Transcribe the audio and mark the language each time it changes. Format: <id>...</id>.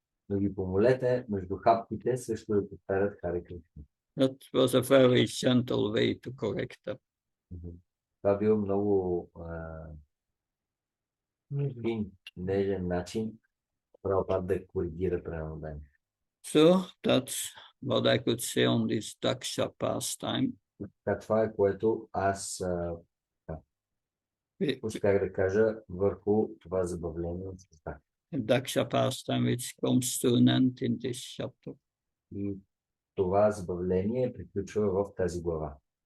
<bg>Но ги помолете между хапките също да повтарят Харе Кришна.</bg> <en>That was a very gentle way to correct them.</en> <bg>Това бил много Между. фин, нежен начин Прабхупада да коригира преданодание.</bg> <en>So that's what I could say on this Daksha pastime.</en> <bg>Така, това е което аз успях да кажа върху това забавление от Daksha.</bg> <en>Daksha pastime which comes to an end in this chapter.</en> <bg>И това забавление приключва в тази глава.</bg>